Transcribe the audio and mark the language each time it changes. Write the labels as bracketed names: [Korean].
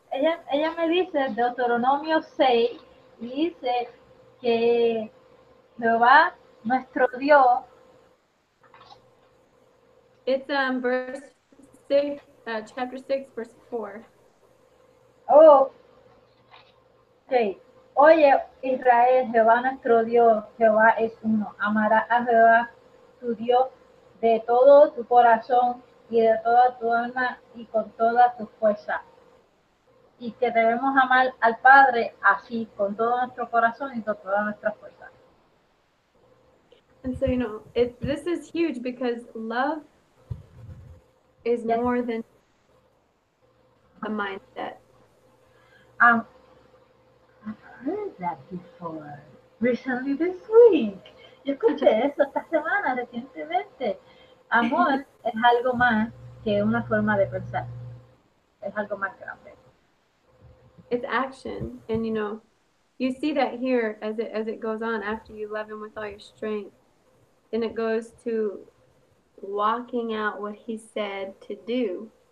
[Spanish] Ella me dice Deuteronomio 6 y dice que Jehová nuestro Dios. [English] It's verse 6, chapter 6, verse 4. [Spanish] Oh, ok. Oye, Israel, Jehová nuestro Dios, Jehová es uno. Amarás a Jehová tu Dios de todo tu corazón y de toda tu alma y con toda tu fuerza. Y que debemos amar al Padre así, con todo nuestro corazón y con toda nuestra fuerza. [English] And so, this is huge because love is Yes. more than a mindset. I've heard that before. Recently this week. [Spanish] Yo escuché eso esta semana recientemente. Amor es algo más que una forma de pensar. Es algo más grande. [English] It's action, and you see that here as it goes on. After you love him with all your strength, then it goes to walking out what he said to do.